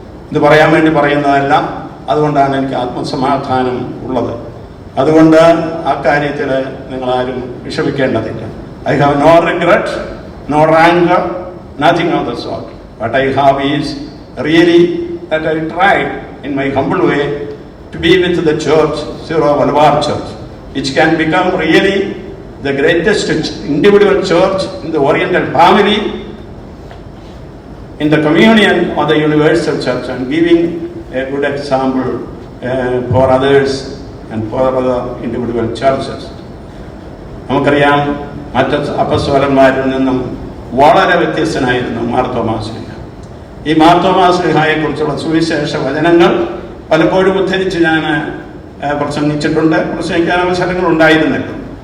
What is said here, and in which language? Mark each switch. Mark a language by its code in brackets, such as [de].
[ml] ഇത് പറയാൻ വേണ്ടി പറയുന്നതല്ല. അതുകൊണ്ടാണ് എനിക്ക് ആത്മസമാധാനം ഉള്ളത്. അതുകൊണ്ട് ആ കാര്യത്തിൽ നിങ്ങളാരും വിഷമിക്കേണ്ടതില്ല. [en] I have no regret, no rancour, nothing of the sort. What I have is really that I tried in my humble way to be with the church, Syro Malabar Church, which can become really the greatest individual church in the Oriental family, in the communion of the universal church, and giving a good example for others and for other individual churches. [ml] നമുക്കറിയാം, മറ്റ് അപ്പസ്തലന്മാരിൽ നിന്നും വളരെ വ്യത്യസ്തനായിരുന്നു മാർത്തോമാ ശ്ലീഹ. ഈ മാർത്തോമാ ശ്ലീഹയെ കുറിച്ചുള്ള സുവിശേഷ വചനങ്ങൾ പലപ്പോഴും ഉദ്ധരിച്ച് ഞാൻ പ്രസംഗിച്ചിട്ടുണ്ട്, പ്രസംഗിക്കാൻ അവസരങ്ങൾ ഉണ്ടായിരുന്നല്ലോ.